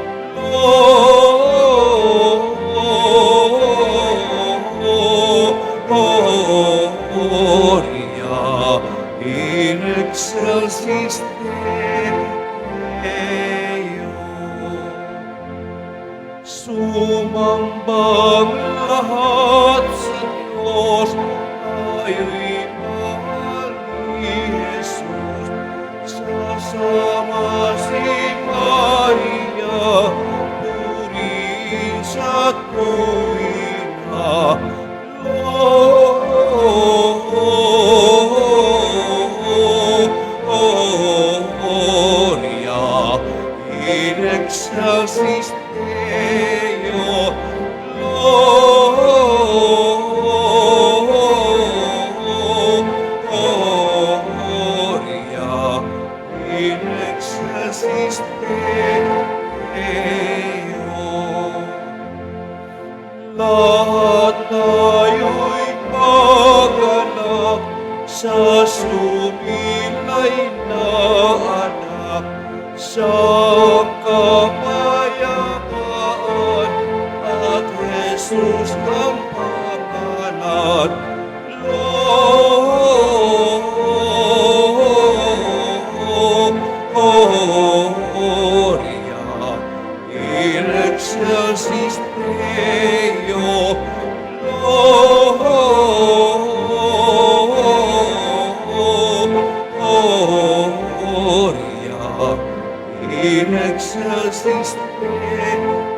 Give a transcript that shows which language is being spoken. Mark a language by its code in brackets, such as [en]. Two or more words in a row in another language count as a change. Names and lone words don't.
[la] Gloria in excelsis Deo. [tl] Sumambang lahat sa Diyos, tayo'y mahal ni Jesus. Sasama si Maria, purihin sa tuwina. [la] Gloria in excelsis Deo. Gloria in excelsis Deo. [tl] Lahat tayo'y maganap sa sumilay na anak, sa kapayapaan at Jesus ang pangalan. [la] Gloria in excelsis Deo. Gloria in excelsis Deo.